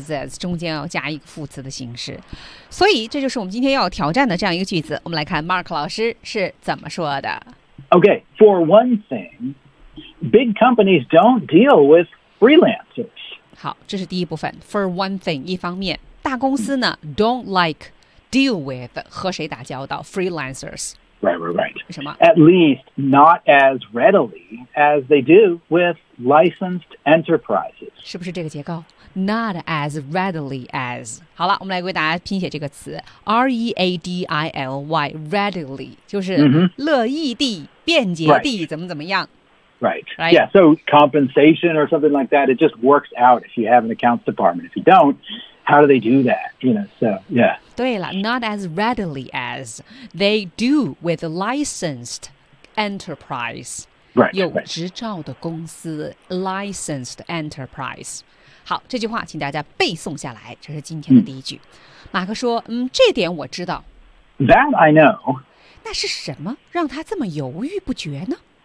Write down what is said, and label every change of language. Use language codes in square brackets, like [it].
[zh] as 中间要加一个副词的形式所以这就是我们今天要挑战的这样一个句子我们来看 Mark 老师是怎么说的 [en] OK for one thing big companies don't deal with freelancers [zh] 好这是第一部分 [en] for one thing [zh] 一方面大公司呢 [en] don't like deal with [zh] 和谁打交道 freelancers [en] right [zh] 什么 [en] at least not as readily as they do with licensed enterprises [zh] 是不是这个结构 [en] not as readily as [zh] 好了我们来为大家拼写这个词 readily readily 就是乐意地便捷地、 [en] right. [zh] 怎么怎么样 [en] Right. Yeah, so compensation or something like that, it just works out if you have an accounts department. If you don't, how do they do that? You know, so, yeah. [zh] 对了 [en] not as readily as they do with licensed enterprise. Right. [zh] 有执照的公司 [en] licensed enterprise. [zh] 好这句话请大家背诵下来这是今天的第一句。马克说这点我知道。 [en] That I know. [zh] 那是什么让他这么犹豫不决呢